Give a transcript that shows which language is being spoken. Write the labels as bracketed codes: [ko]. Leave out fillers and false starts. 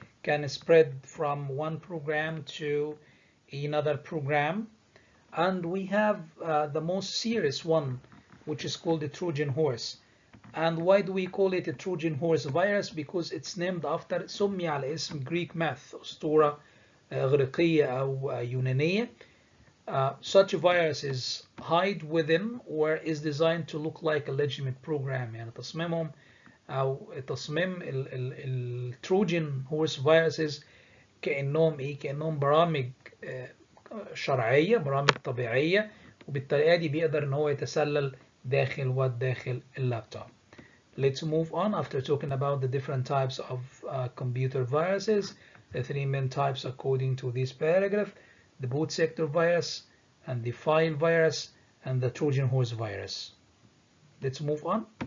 [en] can spread from one program to another program. And we have the most serious one, which is called the Trojan horse. And why do we call it a Trojan horse virus? Because it's named after [ar] سمي على اسم [en] Greek myth, [ar] أسطورة إغريقية أو يونانية. [en] Such viruses hide within or is designed to look like a legitimate program. [ar] يعني تصميمهم أو تصميم التروجن هورس فيروسز كأنهم برامج شرعية، برامج طبيعية، وبالطريقة دي بيقدر إن هو يتسلل داخل اللابتوب. [en] Let's move on after talking about the different types of computer viruses, the three main types according to this paragraph: the boot sector virus, and the file virus, and the Trojan horse virus. Let's move on.